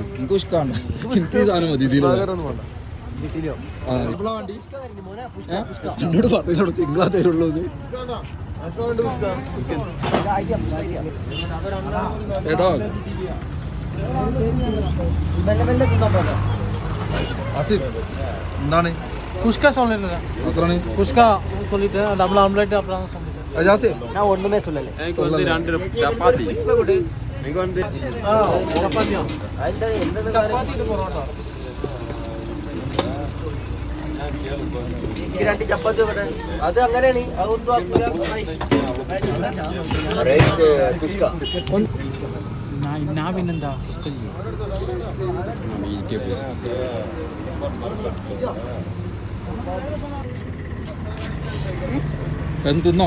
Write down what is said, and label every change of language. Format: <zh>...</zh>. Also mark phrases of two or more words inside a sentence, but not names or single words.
<ml>എനിക്ക് കുഷ്കാണ്. എനിക്ക് സാധനം മതി. എന്നോട് പറഞ്ഞോട് സിംഗിളാ തരുള്ളൂ. ഏട്ടോ ആസിഫ് എന്താണ്</ml> <ta>குஷ்கா சொல்லல.</ta> <ml>അത്രാണ്</ml> <ta>குஷ்கா சொல்லிட்டு</ta> <en>double omelette</en> <ta>அப்புறம் சொல்லிட்டு</ta> <ml>ആസിഫ്</ml> <ta>நான் ஒண்ணுமே சொல்லல. எனக்கு வந்து 2 சப்பாத்தி. எனக்கு வந்து சப்பாத்தியா? சப்பாத்தி பொரோட்டா.</ta> <ml>എനിക്ക് 2 ചപ്പാത്തി വേണം. അത് അങ്ങനെയാണ്. അതൊന്നും ഞാൻ പിന്നെന്താ തിന്നോ?</ml>